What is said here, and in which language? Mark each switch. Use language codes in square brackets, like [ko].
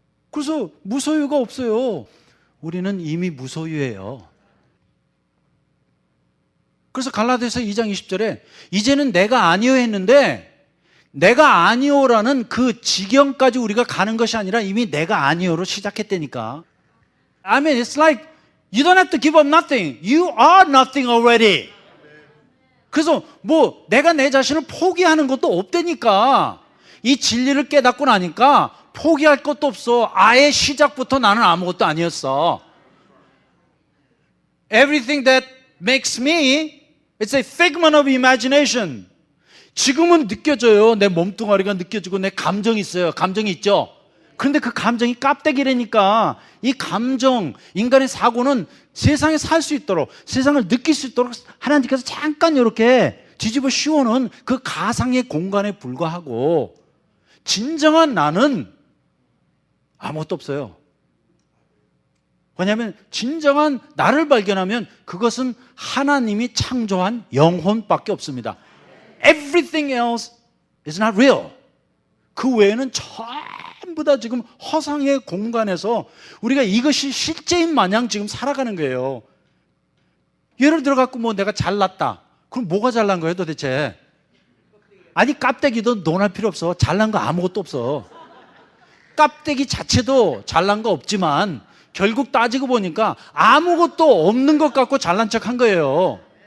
[ko] 그래서 무소유가 없어요. 우리는 이미 무소유예요. 그래서 갈라디아서 2장 20절에 이제는 내가 아니요 했는데 내가 아니요라는 그 지경까지 우리가 가는 것이 아니라 이미 내가 아니요로 시작했다니까. [en] I mean, it's like you don't have to give up nothing. You are nothing already. [ko] 그래서 뭐 내가 내 자신을 포기하는 것도 없다니까. 이 진리를 깨닫고 나니까 포기할 것도 없어. 아예 시작부터 나는 아무것도 아니었어. [en] Everything that makes me, it's a figment of imagination. [ko] 지금은 느껴져요. 내 몸뚱아리가 느껴지고 내 감정이 있어요. 감정이 있죠. 그런데 그 감정이 깝대기라니까. 이 감정, 인간의 사고는 세상에 살 수 있도록, 세상을 느낄 수 있도록 하나님께서 잠깐 이렇게 뒤집어 씌워놓은 그 가상의 공간에 불과하고, 진정한 나는 아무것도 없어요. 왜냐하면 진정한 나를 발견하면 그것은 하나님이 창조한 영혼밖에 없습니다. [en] Everything else is not real. [ko] 그 외에는 전부 다 지금 허상의 공간에서 우리가 이것이 실제인 마냥 지금 살아가는 거예요. 예를 들어 갖고 뭐 내가 잘났다. 그럼 뭐가 잘난 거예요 도대체? 아니 깝대기도 논할 필요 없어. 잘난 거 아무것도 없어. 깝대기 자체도 잘난 거 없지만 결국 따지고 보니까 아무것도 없는 것 같고 잘난 척 한 거예요.